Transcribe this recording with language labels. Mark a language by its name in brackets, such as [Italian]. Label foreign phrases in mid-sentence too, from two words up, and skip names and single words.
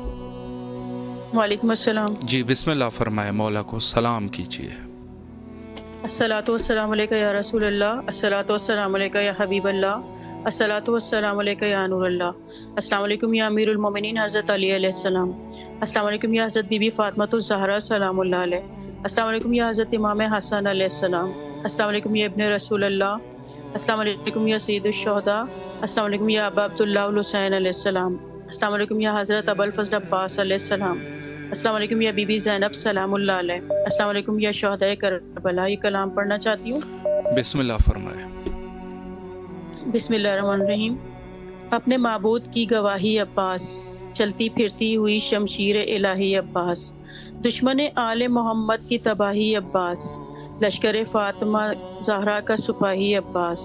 [Arabic] وعليكم السلام. [Urdu] جی بسم اللہ فرمائے، مولا کو سلام کیجیے. [Arabic] الصلاة والسلام عليك يا رسول الله، الصلاة والسلام عليك يا حبيب الله، الصلاة والسلام عليك يا نور الله. السلام عليكم يا أمير المؤمنين حضرت علي عليه السلام. السلام عليكم يا حضرت بيبي فاطمة الزهراء سلام الله عليها. السلام عليكم يا حضرت إمام حسن عليه السلام. السلام عليكم يا ابن رسول الله. السلام عليكم يا سيد الشهداء. السلام عليكم يا أبا عبد الله الحسين عليه السلام. السلام عليكم يا حضرت أبو الفضل عباس عليه السلام. السلام عليكم يا بيبي زينب سلام الله عليها. السلام عليكم يا شهدائے کربلا. [Urdu] یہ کلام پڑھنا چاہتی ہوں. بسم اللہ فرمائے. بسم اللہ الرحمن الرحیم۔ اپنے معبود کی گواہی عباس، چلتی پھرتی ہوئی شمشیر الٰہی عباس، دشمن آل محمد کی تباہی عباس، لشکر فاطمہ زہرا کا سپاہی عباس,